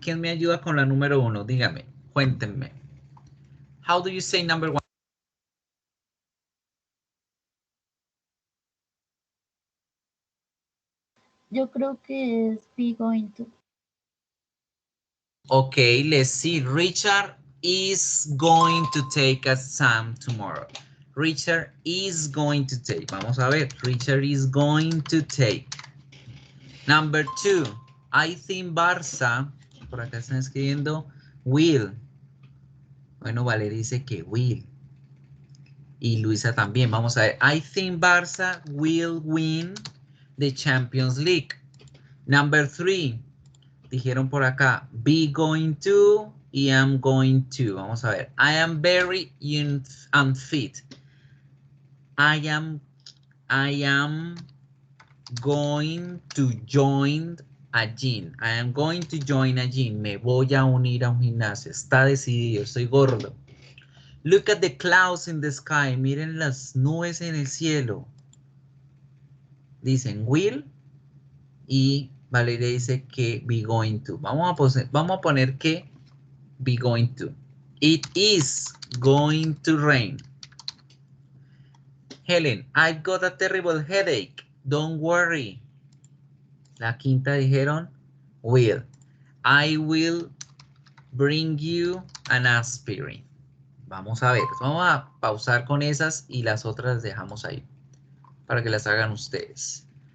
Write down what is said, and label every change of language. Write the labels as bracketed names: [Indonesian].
[Spanish] ¿Quién me ayuda con la número 1? Dígame, cuéntenme. [English] How do you say number 1? [Spanish] Yo creo que es be going to. [English] Okay, let's see. Richard is going to take a exam tomorrow. Richard is going to take. [Spanish] Vamos a ver. [English] Richard is going to take. Number 2. I think Barça. [Spanish] Por acá están escribiendo will. Bueno, Valeria dice que will. Y Luisa también. Vamos a ver. [English] I think Barça will win the Champions League. Number 3. [Spanish] Dijeron por acá, be going to y am going to. Vamos a ver. [English] I am very unfit. I am going to join a gym. I am going to join a gym. [Spanish] Me voy a unir a un gimnasio. Está decidido. Estoy gordo. [English] Look at the clouds in the sky. [Spanish] Miren las nubes en el cielo. Dicen will y Valeria dice que be going to. Vamos a poner que be going to. [English] It is going to rain. Helen, I've got a terrible headache. Don't worry. [Spanish] La quinta dijeron will. [English] I will bring you an aspirin. [Spanish] Vamos a ver. Vamos a pausar con esas y las otras las dejamos ahí para que las hagan ustedes.